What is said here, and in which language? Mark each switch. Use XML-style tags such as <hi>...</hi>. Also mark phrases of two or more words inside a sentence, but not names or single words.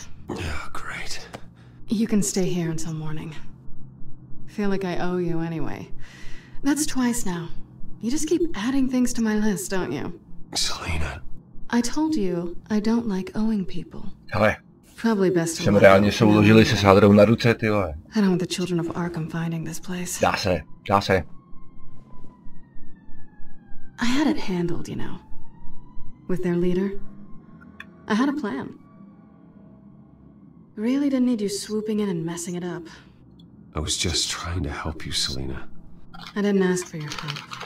<en>Oh, great. You can stay here until morning. Feel like I owe you anyway. That's twice now. You just keep adding things to my list, don't you? Celina. I told you I don't like owing people.</en> <cs>Hele,</cs> <en>Probably best to</en> <cs>jsem</cs> <en>let</en> <cs>reálně</cs> <en>go</en> <cs>souložili</cs> <en>now.</en> <cs>se sádrou na ruce, ty vole.</cs> <en>I don't want the children of Arkham finding this place.</en> <cs>Dá se, dá se.</cs> <en>I had it handled, you know. With their leader. I had a plan. Really didn't need you swooping in and messing it up. I was just trying to help you, Celina. I didn't ask for your help.</en>